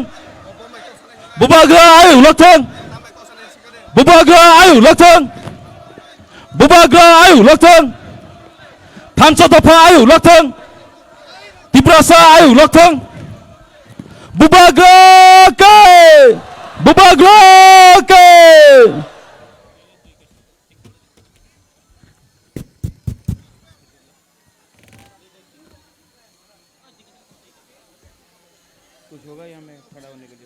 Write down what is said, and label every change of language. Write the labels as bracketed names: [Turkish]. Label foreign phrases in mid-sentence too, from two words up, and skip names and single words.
[Kok Borok] Bubagra ayo lotong. Bubagra ayo lotong. Bubagra ayo lotong. Tanchotopa ayo lotong. Tiprasa ayo lotong. Bubagra ke. Bubagra ke. [Hindi] कुछ होगा यहाँ में खड़ा होने के लिए?